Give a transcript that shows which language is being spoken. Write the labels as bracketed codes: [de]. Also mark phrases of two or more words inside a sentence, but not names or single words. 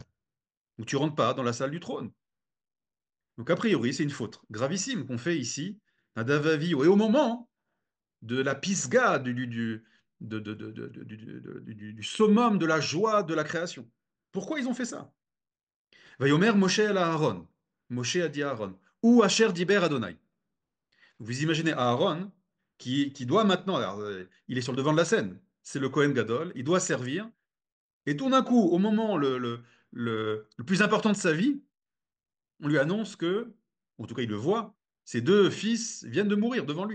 [fr] Donc tu rentres pas dans la salle du trône. Donc a priori, c'est une faute gravissime qu'on fait ici, à Davavi, et au moment de la pisga, du summum de la joie de la création. Pourquoi ils ont fait ça? [he] ויאמר משה אל אהרן. [fr] Moshe a dit à Aaron. [he] הוא אשר דיבר אדני. [fr] Vous imaginez Aaron qui doit maintenant, alors, il est sur le devant de la scène, c'est le [he] כהן גדול, [fr] il doit servir, et tout d'un coup, au moment le plus important de sa vie, on lui annonce que, en tout cas il le voit, ses deux fils viennent de mourir devant lui.